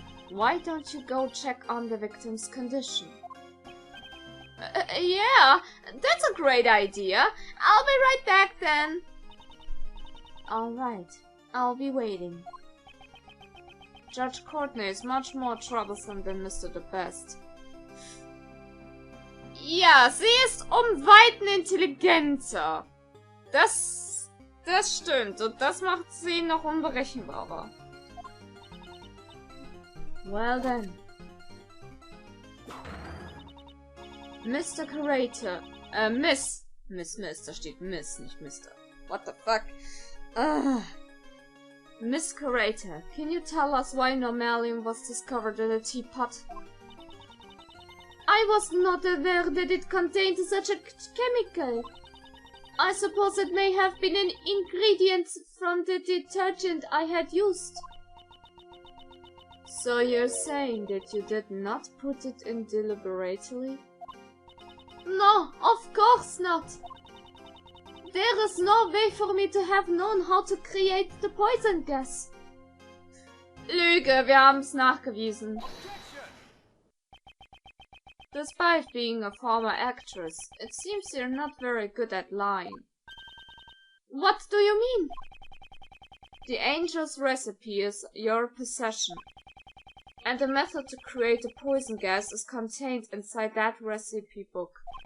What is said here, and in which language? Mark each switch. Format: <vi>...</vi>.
<en>Why don't you go check on the victim's condition? Yeah, that's a great idea. I'll be right back then. Alright, I'll be waiting. Judge Courtney is much more troublesome than Mr. The Best.</en> <de>Ja, sie ist Weiten intelligenter. Das stimmt und das macht sie noch unberechenbarer.</de> <en>Well then.</en> <de>Mr. Curator, Miss, da steht Miss, nicht Mr.</de> <en>What the fuck? Miss Curator, can you tell us why normalium was discovered in a teapot? I was not aware that it contained such a chemical. I suppose it may have been an ingredient from the detergent I had used. So you're saying that you did not put it in deliberately? No, of course not. There is no way for me to have known how to create the poison gas.</en> <de>Lüge, wir haben's nachgewiesen.</de> <en>Despite being a former actress, it seems you're not very good at lying. What do you mean? The angel's recipe is your possession, and the method to create a poison gas is contained inside that recipe book.</en>